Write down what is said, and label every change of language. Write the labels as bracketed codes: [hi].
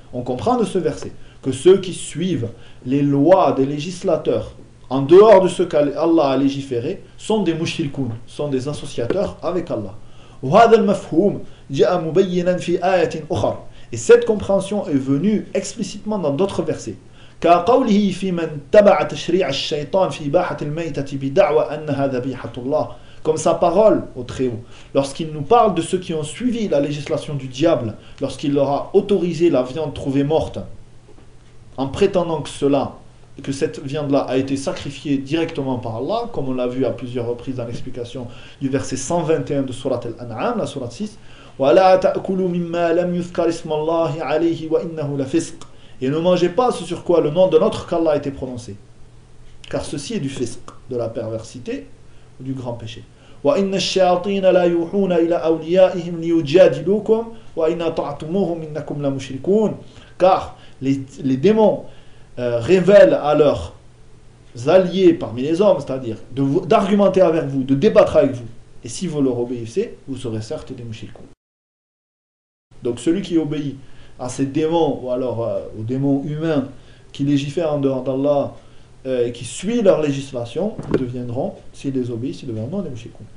[fr] On comprend de ce verset que ceux qui suivent les lois des législateurs, en dehors de ce qu'Allah a légiféré, sont des mushrikoun, sont des associateurs avec Allah. [ar] وَهَذَا الْمَفْهُومُ جَاءَ مُبَيِّنًا فِي آيَةٍ أُخَرَ. [fr] Et cette compréhension est venue explicitement dans d'autres versets. [ar] Car قوله في من تبع تشريع الشيطان في إباحة الميتة بدعوى أن هذا ذبيحة الله. [fr] Comme sa parole au Très-Haut, lorsqu'il nous parle de ceux qui ont suivi la législation du diable, lorsqu'il leur a autorisé la viande trouvée morte, en prétendant que cela, que cette viande-là a été sacrifiée directement par Allah, comme on l'a vu à plusieurs reprises dans l'explication du verset 121 de Sourate Al-An'am, la Sourate 6. [ar] وَلَا تَأْكُلُوا مِمَّا لَمْ يُذْكَرِ اسْمَ اللَّهِ عَلَيْهِ وَإِنَّهُ لَفِسْقٌ, [fr] et ne mangez pas ce sur quoi le nom de notre qu'Allah a été prononcé, car ceci est du fisq, de la perversité, du grand péché. [ar] وَإِنَّ الشَّيَاطِينَ لَا يُوحُونَ إِلَى أَوْلِيَائِهِمْ لِيُجَادِلُوكُمْ وَإِنَّ أَطَعْتُمُوهُمْ إِنَّكُمْ لَمُشْرِكُونَ. [fr] Car les démons révèlent à leurs alliés parmi les hommes, c'est-à-dire d'argumenter avec vous, de débattre avec vous. Et si vous leur obéissez, vous serez certes des mouchriks. Donc celui qui obéit à ces démons, ou alors aux démons humains qui légifèrent en dehors d'Allah et qui suivent leur législation, deviendront, s'ils les obéissent, ils deviendront des mouchriks.